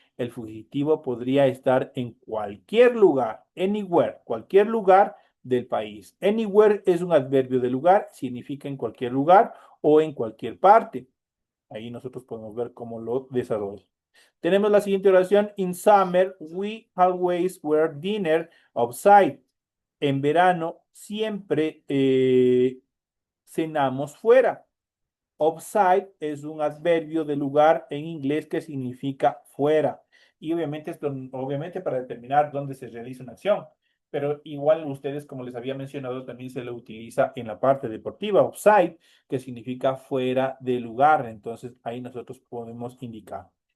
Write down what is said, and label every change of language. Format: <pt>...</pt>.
<es>El fugitivo podría estar en cualquier lugar, anywhere, cualquier lugar del país. Anywhere es un adverbio de lugar, significa en cualquier lugar o en cualquier parte. Ahí nosotros podemos ver cómo lo desarrolla. Tenemos la siguiente oración.</es> <en>In summer, we always wear dinner outside.</en> <es>En verano, siempre cenamos fuera. Outside es un adverbio de lugar en inglés que significa fuera. Y obviamente, obviamente para determinar dónde se realiza una acción. Pero igual ustedes, como les había mencionado, también se lo utiliza en la parte deportiva, outside, que significa fuera de lugar. Entonces ahí nosotros podemos indicar.</es>